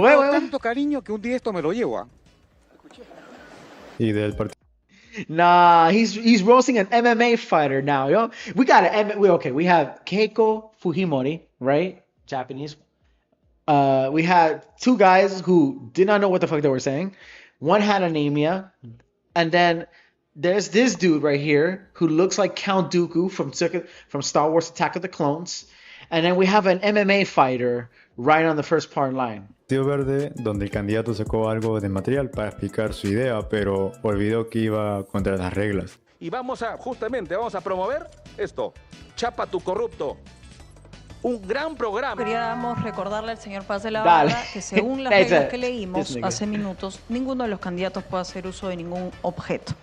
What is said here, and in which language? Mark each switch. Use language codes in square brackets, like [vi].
[es] Tanto cariño que un día esto me lo llevo. ¿Ah? Y del partido. [en] Nah, he's roasting an MMA fighter now, yo. We have Keiko Fujimori, right? Japanese. We had two guys who did not know what the fuck they were saying. One had anemia, and then there's this dude right here who looks like Count Dooku from Star Wars Attack of the Clones. And then we have an MMA fighter right on the first part line. [es] Tío Verde, donde el candidato sacó algo de material para explicar su idea, pero olvidó que iba contra las reglas. Y vamos a promover esto, Chapa tu corrupto. Un gran programa. Queríamos recordarle al señor Paz de la Barra que según las reglas que leímos hace minutos, ninguno de los candidatos puede hacer uso de ningún objeto.